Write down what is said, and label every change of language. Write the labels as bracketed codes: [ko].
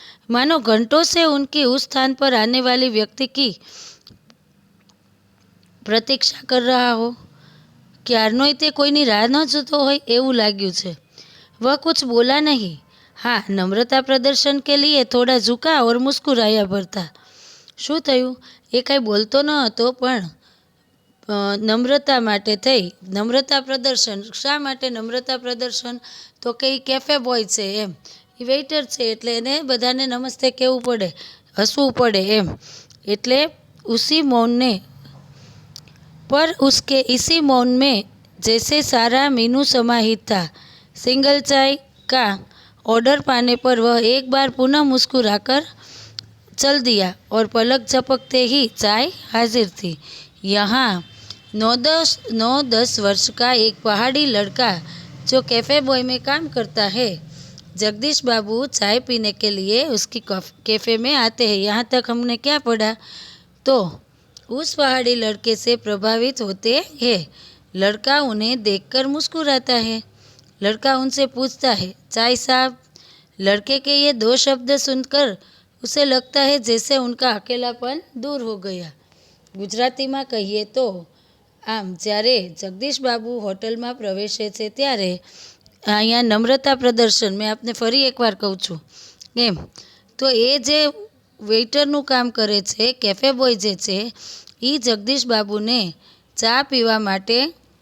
[hi] मानो घंटों से उनकी उस स्थान पर आने वाली व्यक्ति की प्रतीक्षा कर रहा हो। [gu] क्यारनोय ते कोईनी राह न जोतो होय एवुं लाग्युं छे। [hi] वह कुछ बोला नहीं, हाँ, नम्रता प्रदर्शन के लिए थोड़ा झुका और मुस्कुराया भरता। [gu] શું થયું? એ કાંઈ બોલતો ન હતો, પણ નમ્રતા માટે થઈ નમ્રતા પ્રદર્શન. શા માટે નમ્રતા પ્રદર્શન? તો કે એ કેફે બોય છે એમ, એ વેઇટર છે, એટલે એને બધાને નમસ્તે કહેવું પડે, હસવું પડે એમ. એટલે [hi] ઉસી મૌન ને पर उसके इसी मौन में जैसे सारा मीनू समाहित था। सिंगल चाय का ऑर्डर पाने पर वह एक बार पुनः मुस्कुराकर चल दिया और पलक झपकते ही चाय हाजिर थी। यहाँ 9-10 वर्ष का एक पहाड़ी लड़का जो कैफ़े बॉय में काम करता है। जगदीश बाबू चाय पीने के लिए उसकी कैफ़े में आते हैं। यहाँ तक हमने क्या पढ़ा? तो उस पहाड़ी लड़के से प्रभावित होते हैं। लड़का उन्हें देखकर मुस्कुराता है। लड़का उनसे पूछता है, चाय साहब? लड़के के ये 2 शब्द सुनकर उसे लगता है जैसे उनका अकेलापन दूर हो गया। गुजराती में कहिए तो आम [gu] જ્યારે જગદીશ બાબુ હોટલમાં પ્રવેશે છે ત્યારે અહીંયા નમ્રતા પ્રદર્શન, મેં આપને ફરી એકવાર કહું છું એમ, તો એ જે વેઇટરનું કામ કરે છે, કેફે બોય જે છે, એ જગદીશ બાબુને ચા પીવા માટે,